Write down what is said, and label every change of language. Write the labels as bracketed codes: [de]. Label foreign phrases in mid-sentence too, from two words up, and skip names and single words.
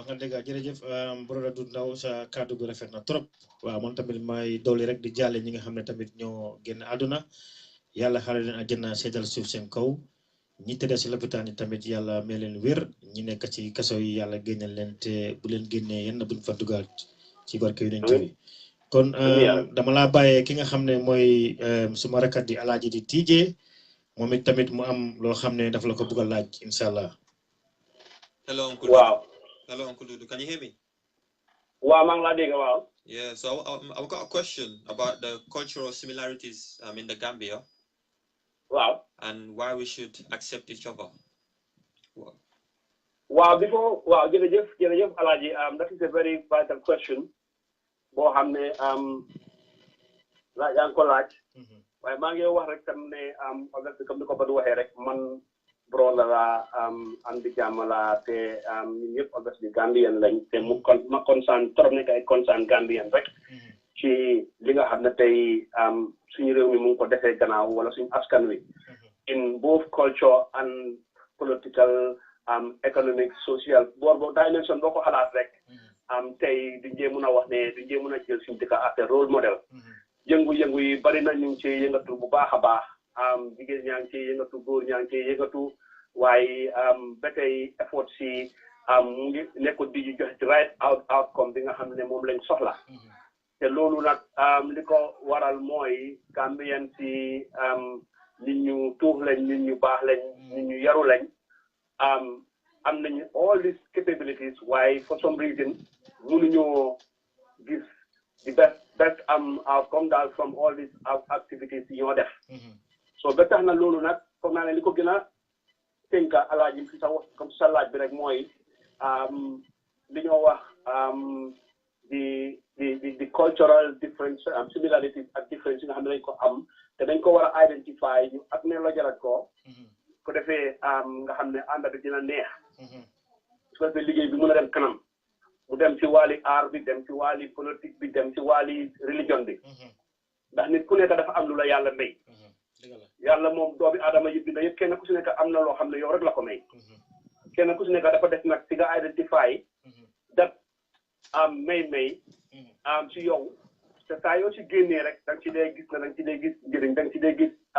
[wo] wax nga dëgg jërëjëf broda Dodou Ndow sa kàddu gu rafet na trop waaw man tamit may dolli rek di jàlle ñi nga xam ne tamit ñoo génn àdduna yàlla xare leen àjjana seetal suuf seen kaw ñi tëdd si lopitaan yi tamit yàlla may leen wér ñi nekk ci kaso yi yàlla génneel leen te bu leen génnee yenn buñ fa dugaat ci barke yu nent bi kon dama laa bàyyee ki nga xam ne mooy suma rakkat di alaaji di tiijee moom it tamit mu am loo xam ne daf la ko bugg a laaj [ar] إن شاء الله. [en] Hello, Uncle. Wow. Hello, Uncle Dodou. Can you hear me? [wo] Wow, maa ngi laa dégg waaw. [en] Yeah, so I've got a question about the cultural similarities in the Gambia. Wow. And why we should accept each other. [wo] Wow, jërëjëf Alaaji, [en] that is a very vital question. [wo] Boo xam ne yaa ngi ko laaj. waaye maa ngi wax rek tam ne comme ni ko Badou waxee rek man bro la am di jàmm la te ñun ñëpp obviously Gambian lañ te ma [fr] concerne trop [wo] nekk ay concerne Gambian rek ci li nga xam ne tey suñu réew mi mu ngi ko defee gannaaw wala suñu askan wi [en] in both culture and political economic social [wo] boobu dimension boo ko xalaat rek tey duñ jee mun a wax ne duñ jee mun a jël suñu dëkk [en] as a role model [wo] yëngu-yëngu yi bari na ñu ngi ci yëngatu bu baax a baax jigéen ñaa ngi ci yëngatu góor ñaa ngi ci yëngatu waaye ba tey effort si mu ngi nekkul di joxe ci [en] right outcome [wo] bi nga xam ne moom lañ soxla te loolu nag li ko waral mooy Gambien si nit ñu tuux lañ nit ñu baax lañ nit ñu yaru lañ am nañu [en] all these capabilities [wo] waaye [en] for some reason [wo] mënuñoo gis [en] the best outcome [wo] daal [en] from all these activities [wo] yi ñoo def so ba tax na loolu nag foog naa ne li ko gën a tënka alaaji fi sa wax comme sa laaj bi rek mooy li ñoo wax [en] the cultural difference similarities [wo] ak difference yi nga xam ne dañ ko am te dañ ko war a identify ñu ak ne la jarat ko defee nga xam ne ànd bi dina neex su ko defee liggéey bi mën a dem kanam mu dem ci wàlli art bi dem ci wàlli politique bi dem ci wàlli religion bi ndax nit ku nekk dafa am lu la yàlla may yàlla moom doomi aadama yi bind yëpp kenn ku si nekk am na loo xam ne yow rek la ko may kenn ku si nekk dafa def nag si nga identify dat may si yow te saa yoo si génnee rek da nga ci dee gis na da nga ci dee gis njëriñ da nga ci dee gis